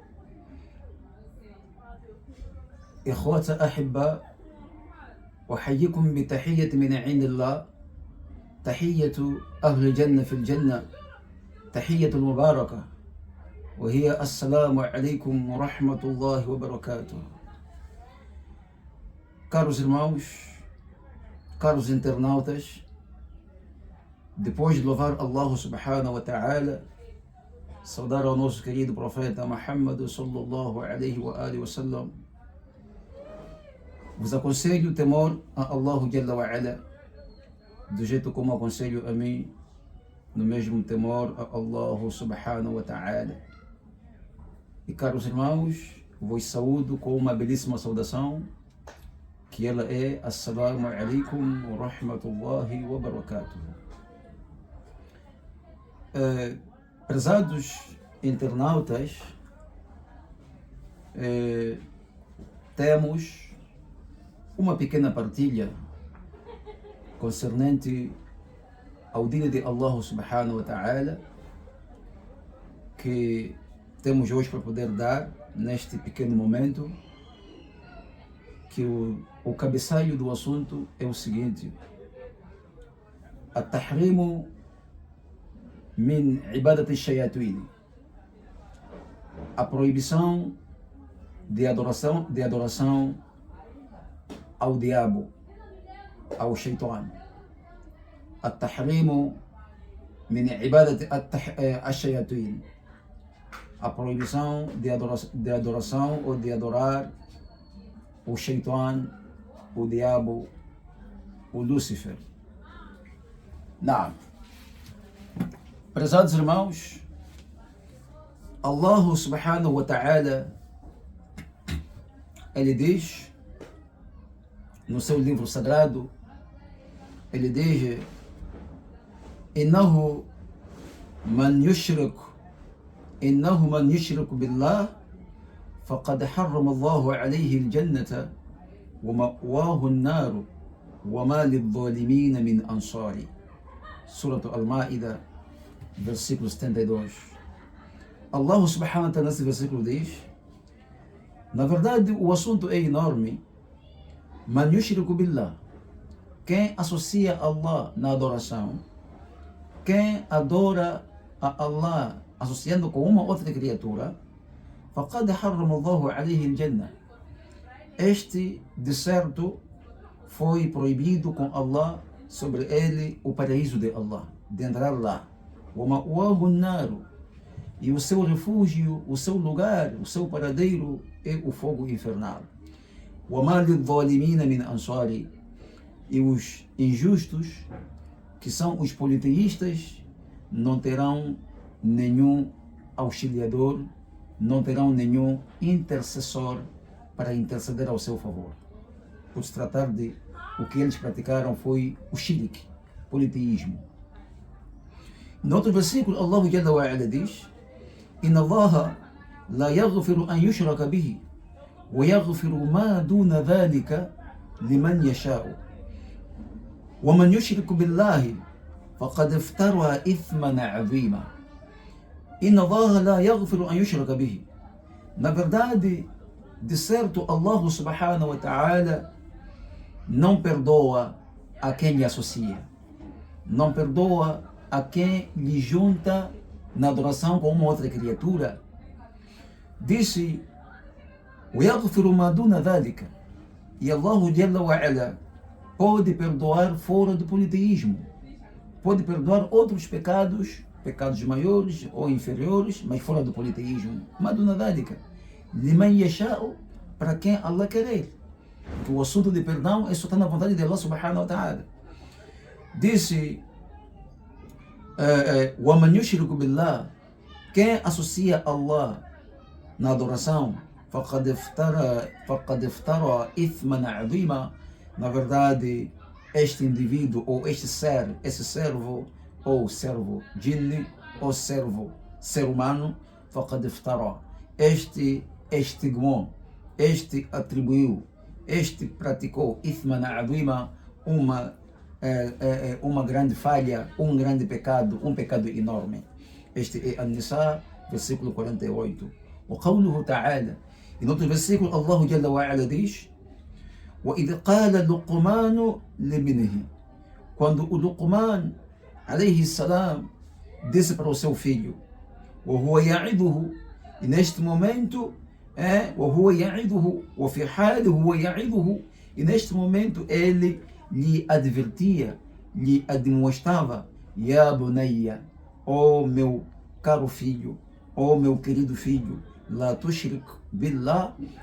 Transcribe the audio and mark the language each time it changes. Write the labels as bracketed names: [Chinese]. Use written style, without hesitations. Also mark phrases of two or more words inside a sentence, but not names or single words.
[Arabic] إخوة أحبة، أحييكم بتحية من عند الله، تحية أهل الجنة في الجنة، تحية المباركة، وهي السلام عليكم ورحمة الله وبركاته. [Portuguese] Caros irmãos, caros internautas, depois de louvar Allah [Arabic] سبحانه وتعالى, [Portuguese] saudar ao nosso querido profeta Muhammad [Arabic] صلى الله عليه وآله وسلم, [Portuguese] vos aconselho o temor a Allah [Arabic] جل وعلا, [Portuguese] do jeito como aconselho a mim, no mesmo temor a Allah [Arabic] سبحانه وتعالى. [Portuguese] E caros irmãos, vos saúdo com uma belíssima saudação, que ela é [Arabic] السلام عليكم ورحمة الله وبركاته. [Portuguese] Prezados internautas, temos uma pequena partilha concernente ao dia de Allah [Arabic] سبحانه وتعالى, [Portuguese] que temos hoje para poder dar neste pequeno momento, que o cabeçalho do assunto é o seguinte: [Arabic] التحريم من عبادة الشياطين, [Portuguese] a proibição de adoração ao diabo, ao shaitan. [Arabic] التحريم من عبادة الشياطين, [Portuguese] a proibição de adoração ou de adorar o shaitan, o diabo, o Lúcifer. Não. Prezados irmãos, [Arabic] الله سبحانه وتعالى, [Portuguese] ele diz no seu livro sagrado, ele diz: [Arabic] إنه من يشرك بالله فقد حرم الله عليه الجنة ومأواه النار وما للظالمين من أنصار. [Portuguese] Surah Al-Ma'idah, versículo 72. Allah [Arabic] سبحانه وتعالى [Portuguese] nesse versículo diz: na verdade o assunto é enorme. [Arabic] من يشرك بالله, [Portuguese] quem associa Allah na adoração, quem adora a Allah associando com uma outra criatura, [Arabic] فقد حرم الله عليه الجنة, [Portuguese] este de certo foi proibido com Allah sobre ele o paraíso de Allah, de entrar lá. [Arabic] ومأواه النار, [Portuguese] e o seu refúgio, o seu lugar, o seu paradeiro é o fogo infernal. [Arabic] وما للظالمين من أنصار, [Portuguese] e os injustos, que são os politeístas, não terão nenhum auxiliador, não terão nenhum intercessor para interceder ao seu favor. Por se tratar de o que eles praticaram foi o shirk, politeísmo. No outro versículo, [Arabic] الله جل وعلا diz: إن الله لا يغفر أن يشرك به ويغفر ما دون ذلك لمن يشاء ومن يشرك بالله فقد افترى إثما عظيما. إن الله لا يغفر أن يشرك به, [Portuguese] na verdade, de certo, Allah [Arabic] سبحانه وتعالى [Portuguese] não perdoa a quem lhe associa, não perdoa a quem lhe junta na adoração com uma outra criatura. Disse: [Arabic] وَيَغْفِرُ مَا دُونَ ذَلِكَ, [Portuguese] e Allah [Arabic] جل وعلا [Portuguese] pode perdoar fora do politeísmo, pode perdoar outros pecados maiores ou inferiores, mas fora do politeísmo. [Arabic] مَا دُونَ ذَلِكَ لِمَنْ يَشَاءُ, [Portuguese] para quem Allah querer. Porque o assunto de perdão é só está na vontade de Allah [Arabic] سبحانه وتعالى. Disse: وَمَنْ يُشْرِكُ بِاللَّهِ, [Portuguese] quem associa Allah na adoração, [Arabic] فقد افترى إثما عظيما, [Portuguese] na verdade, este indivíduo ou este ser, esse servo ou servo jinni ou servo ser humano, [Arabic] فقد افترى, [Portuguese] este estigmou, este atribuiu, este praticou [Arabic] إثما عظيما, [Portuguese] uma grande falha, um grande pecado, um pecado enorme. Este é An-Nisa, versículo 48. [Arabic] وقوله تعالى, [Portuguese] em outro versículo, Allah [Arabic] جل وعلا [Portuguese] diz: [Arabic] وَإِذْ قَالَ لُقْمَانُ لِابْنِهِ, [Portuguese] quando o Luqman, [Arabic] عليه السلام, [Portuguese] disse para o seu filho, [Arabic] وَهُوَ يَعِظُهُ, [Portuguese] e neste momento, [Arabic] وَهُوَ يَعِظُهُ وَفِي حَالِ هُوَ يَعِظُهُ, [Portuguese] e neste momento ele lhe advertia, lhe admoestava: [Arabic] يَا بُنَيَّ, [Portuguese] ó meu caro filho, ó meu querido filho, [Arabic] لا تشرك بالله,